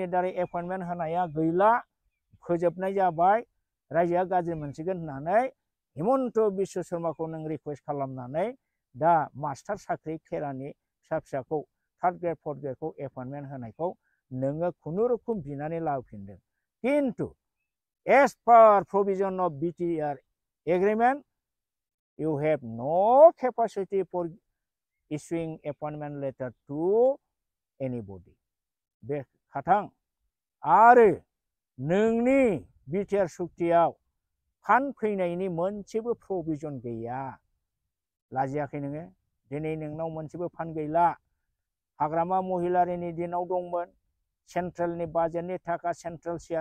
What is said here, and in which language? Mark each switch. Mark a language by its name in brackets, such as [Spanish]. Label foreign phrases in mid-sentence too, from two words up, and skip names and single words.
[Bodo] दारै एपइन्टमेन्ट होनाया गैला फोजोबनाय जाबाय रायजोआ गाज्रि मोनसिगोन होननानै हिमन्त बिश्व शर्माखौ नों रिक्वेस्ट खालामनानै दा मास्टार साख्रि खेरानि फिसा फिसाखौ [English] third grade fourth grade [Bodo] एपइन्टमेन्ट होनायखौ नोङो खुनुरुखुम बिनानै लाबोफिनदों किन्तु [English] as per provision of BTR agreement you have no capacity for issuing appointment letter to anybody [Bodo] बे खाथां आरो नोंनि बिटिआर सुक्तियाव फान्ड फैनायनि मोनसेबो प्रभिजन गैया लाजियाखै नोङो दिनै नोंनाव मोनसेबो फान्ड गैला हाग्रामा महिलारिनि दिनाव दंमोन सेन्ट्रेलनि बाजेटनि थाखा [English] central share